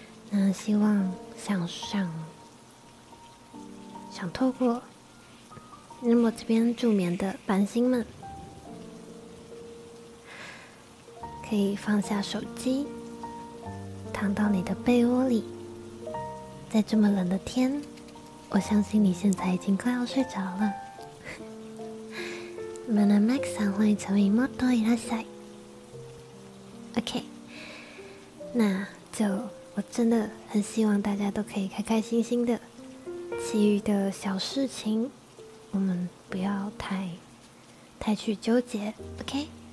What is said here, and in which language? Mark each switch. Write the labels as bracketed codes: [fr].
[zh] 那希望想透过那么这边助眠的伴星们，可以放下手机，躺到你的被窝里。在这么冷的天，我相信你现在已经快要睡着了。 [ja] Nemesisさん本日ももっといらっしゃい。 [zh] OK， 那就我真的很希望大家都可以开开心心的，其余的小事情我们不要太去纠结 ，OK？